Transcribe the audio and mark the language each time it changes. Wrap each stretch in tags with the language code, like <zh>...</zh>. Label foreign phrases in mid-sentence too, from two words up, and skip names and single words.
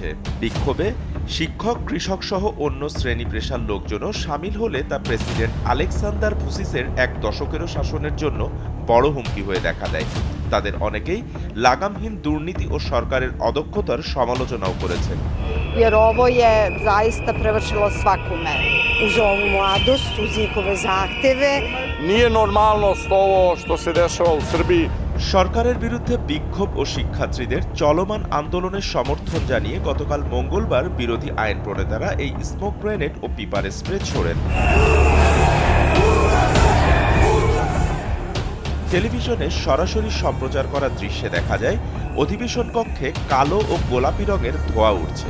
<bn>বিক্ষোভে শিক্ষক, কৃষক সহ অন্য শ্রেণী পেশার লোকজনও সামিল হলে তা প্রেসিডেন্ট আলেকসান্দার ভুসিসের এক দশকেরও শাসনের জন্য বড় হুমকি হয়ে দেখা দেয়। তাদের অনেকেই লাগামহীন দুর্নীতি ও সরকারের অদক্ষতার সমালোচনাও করেছেন।</bn> <sr>Jer ovo je zaista prevršilo svaku meru. Uz ovu mladost, uz njihove zahteve. Nije normalnost ovo što se dešava u Srbiji.</sr> <bn>সরকারের বিরুদ্ধে বিক্ষোভ ও শিক্ষার্থীদের চলমান আন্দোলনের সমর্থন জানিয়ে গতকাল মঙ্গলবার বিরোধী আইন প্রণেতারা এই স্মোক গ্রেনেড ও পিপার স্প্রে ছোড়েন। টেলিভিশনে সরাসরি সম্প্রচার করা দৃশ্যে দেখা যায় অধিবেশন কক্ষে কালো ও গোলাপি রঙের ধোঁয়া উঠছে।</bn>